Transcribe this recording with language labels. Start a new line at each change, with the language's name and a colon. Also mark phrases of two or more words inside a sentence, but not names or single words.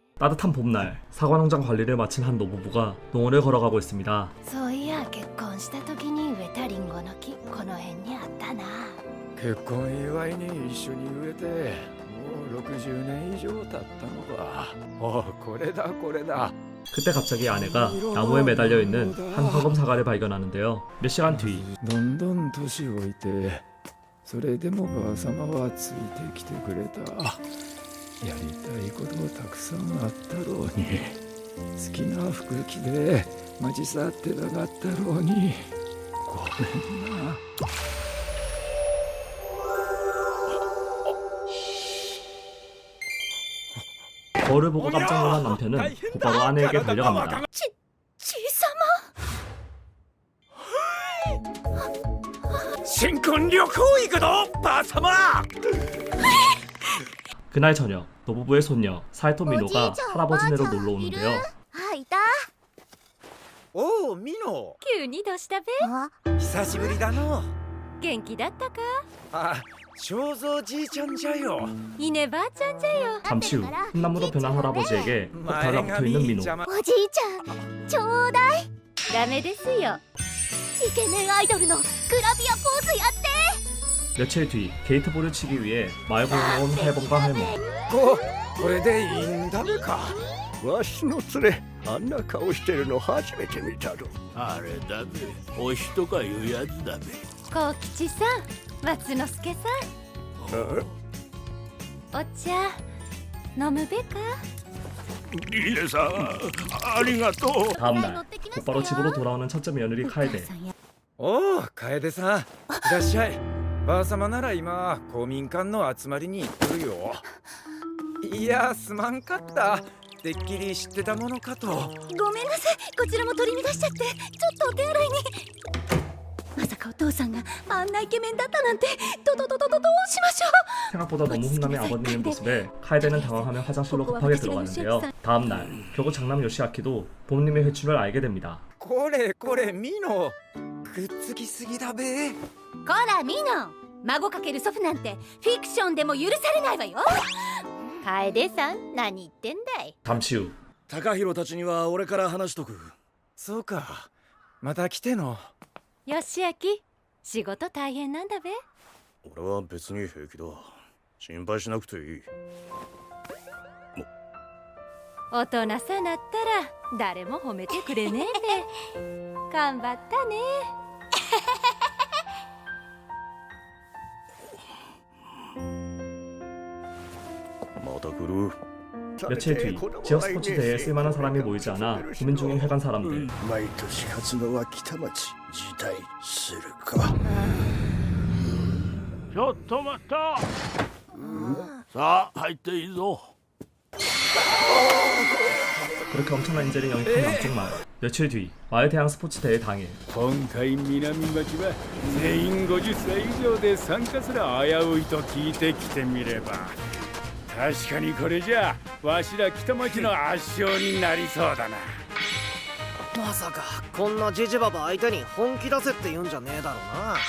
Korean: 따뜻한 봄날, 사과농장 관리를 마친 한 노부부가 농원을 걸어가고 있습니다.
Japanese: そういや結婚した時に植えたリンゴの木この辺にあったな。結婚祝いに一緒に植えてもう60年以上経ったのか。おこれだこれだ。
Korean: 그때 갑자기 아내가 나무에 매달려 있는 한 황금 사과를 발견하는데요. 몇 시간 뒤
Japanese: どんどん年老いてそれでもばあさまはついてきてくれた。やりたいことたくさんあったろうに好きな服着で街去ってたかったろうにごめんな。
Korean: 거울을 보고 깜짝 놀란 남편은 곧바로 아내에게 달려갑니다.
Japanese: ちさま。新婚旅行行くぞばあさま。
Korean: 그날 저녁, 노부부의 손녀 사이토 미노가 할아버지네로 놀러 오는데요.
Japanese: あ、いた。おおミノ急にどうしたべ。久しぶりだの。元気だったか。あ正蔵じいちゃんじゃよ。稲ばあちゃんじゃよ。
Korean: 잠시 후 흰나무로 변한 할아버지에게 꼭 달라붙어있는 민호.
Japanese: おじいちゃん、ちょうだい。ダメですよ。イケメンアイドルのグラビアポーズやって。
Korean: 며칠 뒤 게이트볼을 치기 위해 마을 공원에 온 할멈과 할머.
Japanese: これでいいんだべか。わしの連れあんな顔してるの初めて見たぞ。あれだべ、おしとかいうやつだべ。幸吉さん、松之助さん、お茶飲むべか。リレさん、ありがとう。
Korean: 다음날 곧바로 집으로 돌아오는 첫째 며느리 카에데.
Japanese: おお楓さんいらっしゃい。ばあさまなら今公民館の集まりに行ってるよ。いやすまんかった。てっきり知ってたものかと。ごめんなさい、こちらも取り乱しちゃってちょっとお手洗いに。まさかお父さんがあんなイケメンだったなんて。どうしましょう。
Korean: 생각보다 너무 훈남의 아버님의 모습에 카에데는 당황하며 화장실로 급하게 들어가는데요. 다음날 결국 장남 요시아키도 부모님의 회춘을 알게 됩니다.
Japanese: これこれミノくっつきすぎだべ。こらミノ、孫かける祖父なんてフィクションでも許されないわよ。楓さん、何言ってんだい。
Korean: 잠시 후
Japanese: 高弘たちには俺から話しとく。そうかまた来ての。よしあき、仕事大変なんだべ。俺は別に平気だ。心配しなくていい。大人さなったら誰も褒めてくれねえべ。頑張ったね。また来る。
Korean: 며칠 뒤 지역 스포츠 대회에 쓸만한 사람이 모이지 않아 고민 중인 회관 사람들.
Japanese: 毎年活動は北町辞退するか。ちょっと待った。さあ入っていいぞ。
Korean: 그렇게 엄청난 인재를 영입한 남쪽 마을. 며칠 뒤 마을 대항 스포츠 대회 당일
Japanese: 今回南町は全員50歳以上で参加する危ういと聞いてきてみれば確かにこれじゃわしら北町の圧勝になりそうだな。まさかこんなジジババ相手に本気出せって言うんじゃねえだろうな。